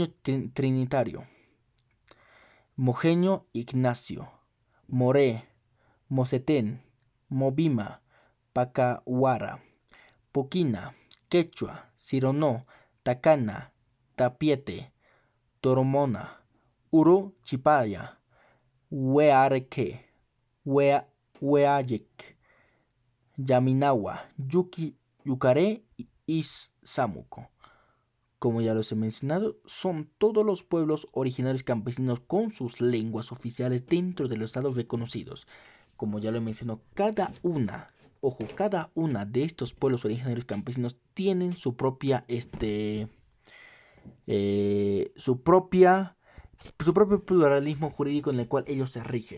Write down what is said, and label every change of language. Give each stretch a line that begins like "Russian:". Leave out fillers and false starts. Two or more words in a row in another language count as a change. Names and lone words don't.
Spanish: Trinitario, Mojeño Ignacio, Moré, Mocetén, Mobima, Pacahuara, Poquina, Quechua, Cironó, Tacana, Tapiete, Toromona, Uru Chipaya, Huearque, Hueayec, Yaminawa, Yucaré y Samuco. Como ya los he mencionado, son todos los pueblos originarios campesinos con sus lenguas oficiales dentro de los estados reconocidos. Como ya lo he mencionado, cada una de estos pueblos originarios campesinos tienen su propia, su propio pluralismo jurídico en el cual ellos se rigen.